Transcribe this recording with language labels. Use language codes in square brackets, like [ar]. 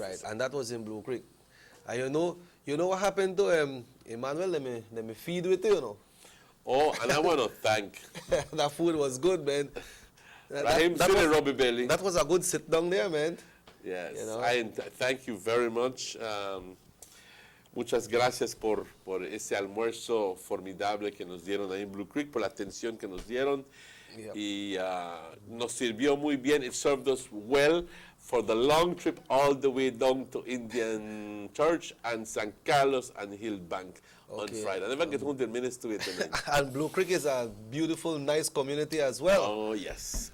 [en] Right, and that was in Blue Creek. And you know what happened to Emmanuel? Let me feed with you, Oh, and I want to thank. That food was good, man. Robbie Bailey. That was a good sit down there, man. Yes, thank you very much. [es] Muchas gracias por ese almuerzo formidable que nos dieron ahí en Blue Creek, por la atención que nos dieron. [en] Yep. [es] Y nos sirvió muy bien. [en] It served us well for the long trip all the way down to Indian Church and San Carlos and Hillbank on Friday. I never get home 10 minutes to it. And Blue Creek is a beautiful, nice community as well. Oh, yes.